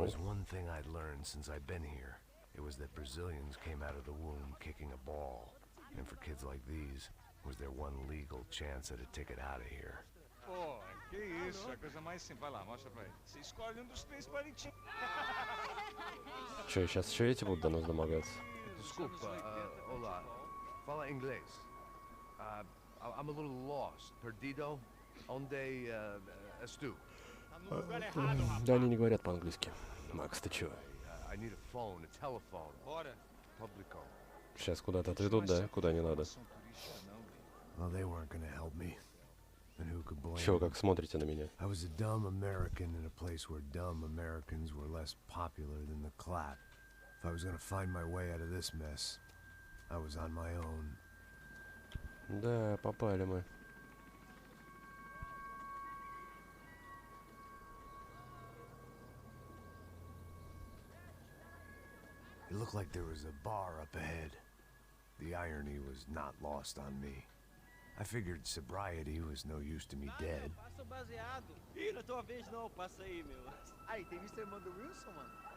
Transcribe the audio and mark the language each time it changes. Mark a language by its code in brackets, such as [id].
[en] was one thing I'd learned since I've been here, it was that Brazilians came out of the womb kicking a ball. And for kids like these, was their one legal chance at a ticket out of here. [pt] Pô, que isso, é a coisa mais simples. Vai lá, mostra pra ele. Você escolhe dos três palitinhos. [ru] Че, сейчас еще эти будут до нас домогаться? [pt] Desculpa, olá. Fala inglês. [en] I'm a little lost. [pt] Perdido? Onde estou? [ru] Да, они не говорят по-английски. Макс, ты чего? [en] I need a phone, a telephone. [pt] Bora. Publico. [ru] Сейчас куда-то отведут, да? Куда не надо. [en] Well, they weren't gonna help me. And who could blame [ru] Чего, [en] them? [ru] как смотрите на меня? [en] I was a dumb American in a place where dumb Americans were less popular than the clap. If I was gonna find my way out of this mess, I was on my own. [ru] Да, попали мы. [en] It looked like there was a bar up ahead. The irony was not lost on me. I figured sobriety was no use to me dead. [pt] Passa o baseado. Ih, não é tua vez não, passa aí, meu. Aí, tem visto a irmã do Wilson, mano?